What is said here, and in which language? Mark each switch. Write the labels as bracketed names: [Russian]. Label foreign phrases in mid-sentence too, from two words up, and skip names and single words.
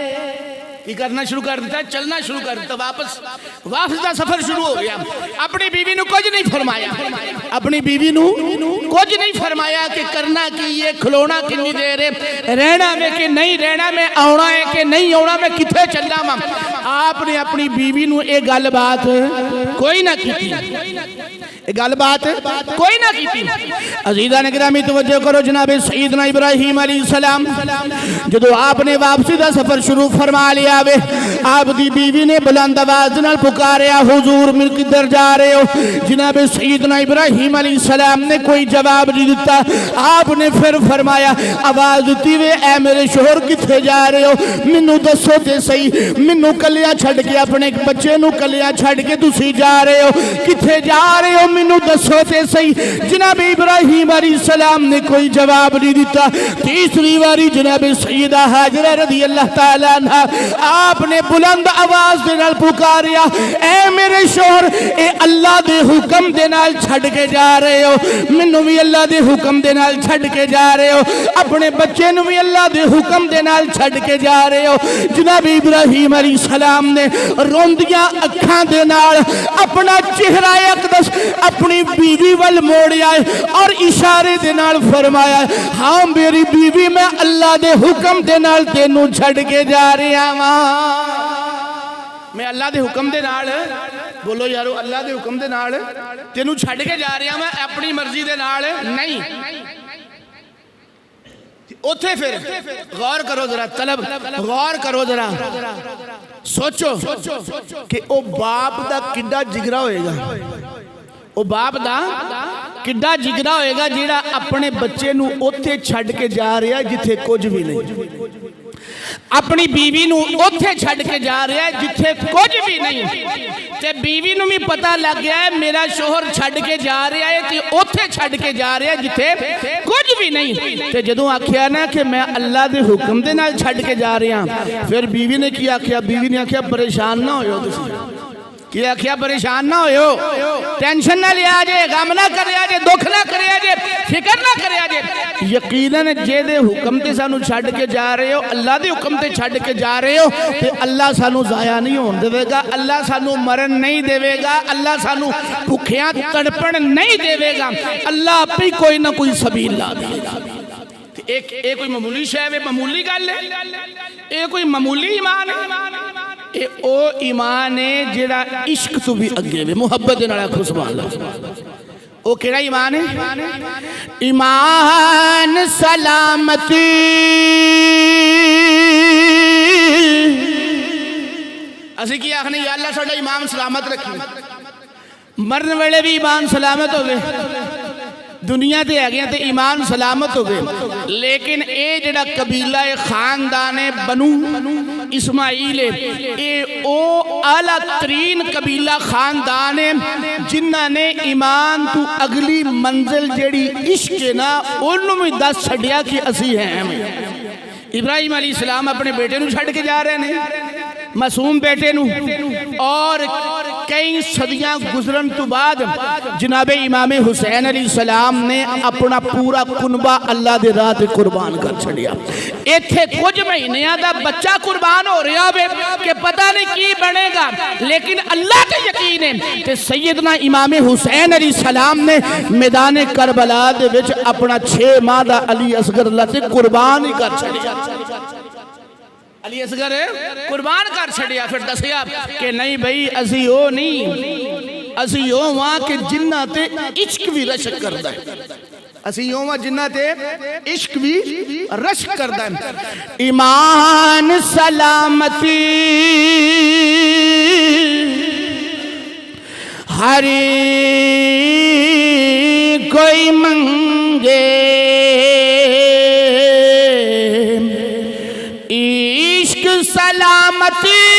[Punjabi] کی کرنا شروع کر دیتا ہے چلنا شروع کر دیتا واپس دا سفر شروع ہو گیا اپنی بیوی نو کچھ نہیں فرمایا اپنی بیوی نو کچھ نہیں فرمایا کہ کرنا کی یہ کھلونا کنی دیر ہے رہنا میں کہ نہیں رہنا میں آونا ہے کہ نہیں آونا میں کتھے چلنا ماں آپ نے اپنی بیوی نو ایک گل بات کوئی نہ کی تھی ایک گل بات کوئی نہ کی تھی عزیزہ نے گرامی توجہ کرو جناب سیدنا ابراہیم علیہ السلام جدو آپ نے واپسی دا سفر شروع فرما لیا وے آپ دی بیوی نے بلند آواز نال پکاریا حضور مل کدھر جا رہے ہو جناب سیدنا ابراہیم علیہ السلام نے کوئی جواب نہیں دیتا آپ نے پھر فرمایا آواز دیتی وے اے میرے شوہر کتھے جا رہے ہو منو دسو تے صحیح منو کلیاں چھڑ کے اپنے بچے نو کلیاں چھڑ کے تسی جا رہے ہو کتھے جا رہے ہو منو دسو تے صحیح جناب ابراہیم علیہ السلام نے کوئی جواب نہیں دیتا تیسری باری جناب سیدہ حاجرہ رضی اللہ تعالیٰ عنہ آپ نے بلند آواز دے نال پکاریا اے میرے شوہر اے اللہ دے حکم دے نال چھڑ کے جا رہے ہو منو بھی اللہ دے حکم دے نال چھڑ کے جا رہے ہو اپنے بچے نو بھی اللہ دے حکم دے نال چھڑ کے جا رہے ہو جناب ابراہیم علیہ السلام نے روندیاں اکھاں دے نال اپنا چہرہ اقدس اپنی بیوی وال موڑیا اور اشارے دے نال فرمایا ہاں میری بیوی میں اللہ دے حکم دے نال تینوں چھڑ کے جا رہے ہیں میں اللہ دے حکم دے نال بولو یارو اللہ دے حکم دے نال تینوں چھڑ کے جا رہا میں اپنی مرضی دے نال نہیں اتھے پھر غور کرو ذرا طلب غور کرو ذرا سوچو کہ او باپ دا کڈا جگرا ہوئے گا او باپ دا کڈا جگرا ہوئے گا جیڑا اپنے بچے نو اتھے چھڑ کے جا رہا ہے جتھے کچھ بھی نہیں اپنی بیوی نو اتھے چھڑ کے جا رہا ہے جتھے کچھ بھی نہیں تے بیوی نو بھی پتہ لگ گیا ہے میرا شوہر چھڑ کے جا رہا ہے تے اتھے چھڑ کے جا رہا ہے جتھے کچھ بھی نہیں تے جدوں آکھیا نا کہ میں اللہ دے حکم دے نال چھڑ کے جا رہا ہوں پھر بیوی نے کیا آکھیا بیوی نے آکھیا پریشان نہ ہوئے تسی کیا کیا پریشان نہ ہوئے ٹینشن نہ لیا جے غم نہ کریا جے دکھ نہ کریا جے فکر نہ کریا جے یقیناً جے دے حکم تے سانو چھڑ کے جا رہے ہو اللہ دے حکم تے چھڑ کے جا رہے ہو تے اللہ سانو ضائع نہیں ہون دے گا اللہ سانو مرن نہیں دے گا اللہ سانو بھکھیاں تڑپن نہیں دے گا اللہ اپنی کوئی نہ کوئی سبیل لا دے گا ایک کوئی معمولی شے معمولی گل ہے ایک کوئی معمولی ایمان ہے او ایمان ہے جڑا عشق تو بھی اگے وے محبت دے نال آکھو سبحان اللہ او کیڑا ایمان ہے ایمان سلامتی اسی کی آخنے یا اللہ ساڈا ایمان سلامت رکھی مرن ویلے بھی ایمان سلامت ہوئے دنیا تے آگیا تے ایمان سلامت ہوئے لیکن اے جڑا قبیلہ خاندان بنو اسماعیل اے او اعلیٰ ترین قبیلہ خاندان جنہ نے ایمان تو اگلی منزل جڑی عشق نا انہوں میں دس چھڑیا کہ اسی ہیں ابراہیم علیہ السلام اپنے بیٹے نو چھڑ کے جا رہے ہیں معصوم بیٹے نو اور کئی صدیاں گزرن تو بعد جناب امام حسین علیہ السلام نے اپنا پورا کنبہ اللہ دے راہ تے قربان کر چھڑیا ایتھے کچھ مہینیاں دا بچہ قربان ہو رہا ہے کہ پتہ نہیں کی بنے گا لیکن اللہ کے یقین ہے کہ سیدنا امام حسین علیہ السلام نے میدان کربلا دے وچ اپنا 6 ماہ دا علی اصغر اللہ تے قربان ہی کر چھڑیا علی اصغر قربان کر چھڑیا پھر دسیا کہ نہیں بھئی اسی ہو نہیں اسی ہوواں کہ جنہ تے عشق بھی رشک کردا ہے اسی ہوواں جنہ تے عشق بھی رشک کردا ہے ایمان سلامتی ہر کوئی منگے عشق سلامتی